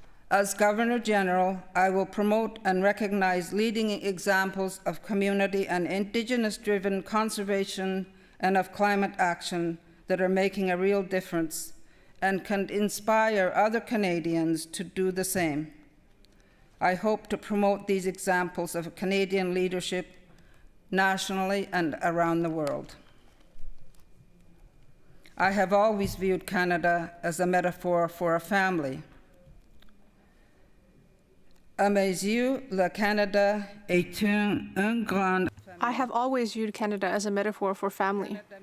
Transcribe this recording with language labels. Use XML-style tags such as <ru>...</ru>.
<en>As Governor General, I will promote and recognize leading examples of community and Indigenous-driven conservation and of climate action that are making a real difference and can inspire other Canadians to do the same. I hope to promote these examples of Canadian leadership nationally and around the world. I have always viewed Canada as a metaphor for a family.</en> <fr>À mes yeux, le Canada est un grand.</fr> <en>I have always viewed Canada as a metaphor for family.</en>